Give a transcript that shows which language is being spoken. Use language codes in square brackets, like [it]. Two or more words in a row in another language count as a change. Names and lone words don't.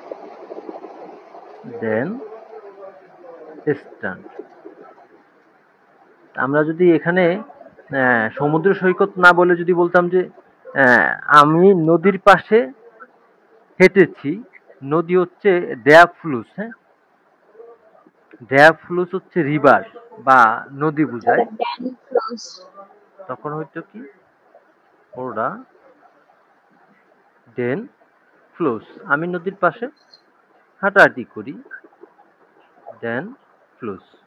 [de] den Strand. [bn] আমরা যদি এখানে সমুদ্র সৈকত না বলে যদি বলতাম যে আমি নদীর পাশে হেঁটেছি, নদী হচ্ছে [de] der Fluss, [bn] হ্যাঁ [de] der Fluss [bn] হচ্ছে রিভার বা নদী বুঝায়, [de] den Fluss. [bn] তখন হয়তো কি ওরা [de] den Fluss, [bn] আমি নদীর পাশে হাঁটাহাঁটি করি, [de] den Fluss।